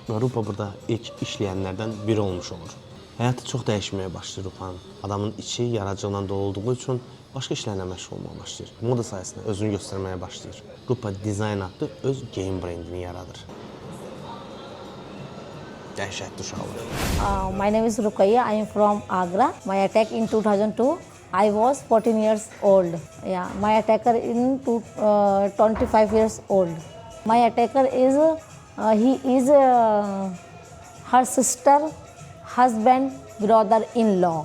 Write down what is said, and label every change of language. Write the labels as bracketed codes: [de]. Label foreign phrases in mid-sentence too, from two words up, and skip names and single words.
[az] Və Rupa burada ilk işləyənlərdən biri olmuş olur. Həyatı çox dəyişməyə başlayır Rupanın. Adamın içi yaradıcılıqla dolu olduğu üçün başqa işlərlə məşğul olmağa başlayır. Moda sayəsində özünü göstərməyə başlayır. Rupa Design adlı öz geyim brendini yaradır. Dəhşətli uşaqlar. [en] My name is Ruqayya. I am from Agra. My attack in 2002. I was 14 years old. Yeah, my attacker in 25 years old. My attacker is he is her sister, husband, brother-in-law.